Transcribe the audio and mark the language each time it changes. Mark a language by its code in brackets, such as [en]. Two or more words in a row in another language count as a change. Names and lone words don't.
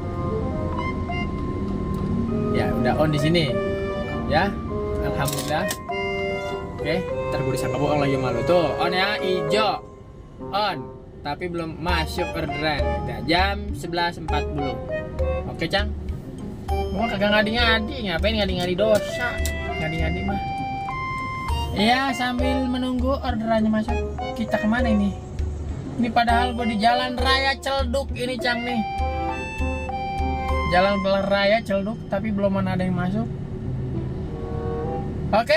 [id] Ya udah on di sini. Ya. Alhamdulillah. Oke, ntar gue disangka bohong lagi malu tuh. On ya, hijau. On. Tapi belum masuk orderan. Udah jam 11.40. Oke, Cang. Gua kagak ngadi-ngadi, ngapain ngadi-ngadi dosa. Ngadi-ngadi mah. Iya, sambil menunggu orderannya masuk. Kita kemana ini? Ini padahal gue di Jalan Raya Celduk ini Cang nih. Jalan Raya Celduk, tapi belum ada yang masuk. Oke.